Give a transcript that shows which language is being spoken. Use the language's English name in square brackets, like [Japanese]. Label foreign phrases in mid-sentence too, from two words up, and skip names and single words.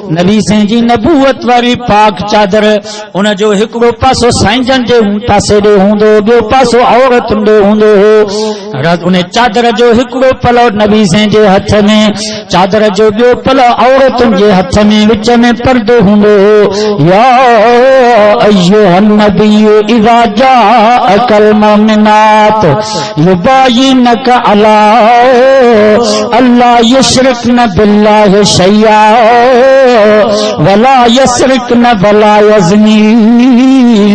[Sindhi] नबी से जी नबूवत वारी पाक चादर उन जो हिकिड़ो पासो साईंजन जे पासे ॾे हूंदो, ॿियो पासो औरतुनि ॾे हूंदो हो। उन चादर जो हिकिड़ो पलो नबी से जे हथ में, चादर जो ॿियो पलो औरतुनि जे हथ में, विच में पर्दो हूंदो हो। [Arabic] يا أيها النبي إذا جاءك المؤمنات يبايعنك على ألا يشركن بالله شيئا ولا يسرقن ولا يزنين